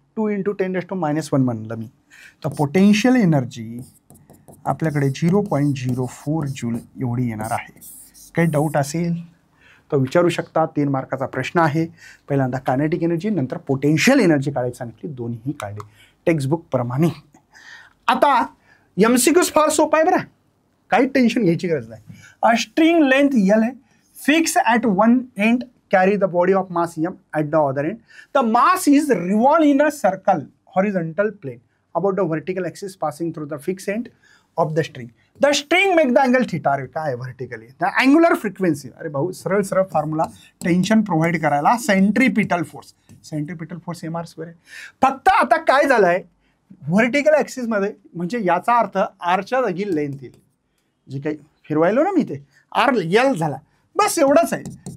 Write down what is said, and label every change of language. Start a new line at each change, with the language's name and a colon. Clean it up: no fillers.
Marathi: 2 × 10⁻⁻1 म्हणलं मी, तर potential energy आपल्याकडे 0.04 जूल एवढी येणार आहे. काही डाऊट असेल तर विचारू शकता. 3 मार्काचा प्रश्न आहे. पहिल्यांदा कायनेटिक एनर्जी, नंतर पोटेन्शियल एनर्जी काढायची सांगितली, दोन्ही काढले टेक्स्टबुक प्रमाणे. आता MCQs फार सोपा आहे बरं, काही टेन्शन घ्यायची गरज नाही.
English: A string length L आहे, fix at one end, carry the body of mass M at the other end. The mass is revolved in a circle, horizontal plane, about the vertical axis passing through the fixed end of the string. The string make the angle theta.
Marathi: अरे काय vertically?
English: The angular frequency.
Marathi: अरे भाऊ सरळ सरळ formula, tension provide करायला centripetal force. Centripetal force mr² आहे. फक्त आता काय झालंय व्हर्टिकल ॲक्सिस मध्ये, म्हणजे याचा अर्थ आरच्या जागी लेंथ येईल, जे काही फिरवायलो ना मी ते आर L झाला, बस एवढंच आहे.